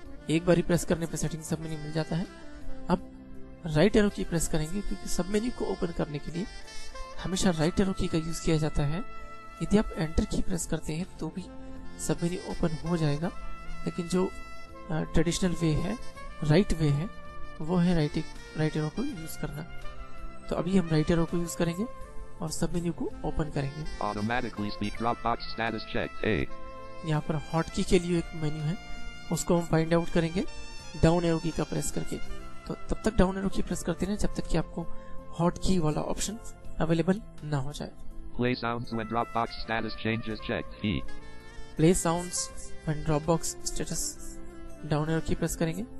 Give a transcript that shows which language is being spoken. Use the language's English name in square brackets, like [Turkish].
[Hindi] एक बारी प्रेस करने पे सेटिंग्स सब मेन्यू मिल जाता है। अब राइट एरो की प्रेस करेंगे, क्योंकि सब मेन्यू को ओपन करने के लिए हमेशा राइट एरो की का यूज किया जाता है। यदि आप एंटर की प्रेस करते हैं तो भी सब मेन्यू ओपन हो जाएगा, लेकिन जो ट्रेडिशनल वे है, राइट वे है, वो है राइट एरो को यूज करना। तो अभी हम राइट एरो को यूज करेंगे और सब मेन्यू को ओपन करेंगे। [English] Automatically speak Dropbox status checked. A. [Hindi] यहाँ पर हॉट की के लिए एक मेन्यू है, उसको हम फाइंड आउट करेंगे डाउन एरो की का प्रेस करके। तो तब तक डाउन एरो की प्रेस करते रहें जब तक कि आपको हॉट की वाला ऑप्शन अवेलेबल ना हो जाए। [English] Play sounds when Dropbox status changes checked. E. Play sounds when Dropbox status [Hindi] down arrow की प्रेस करेंगे।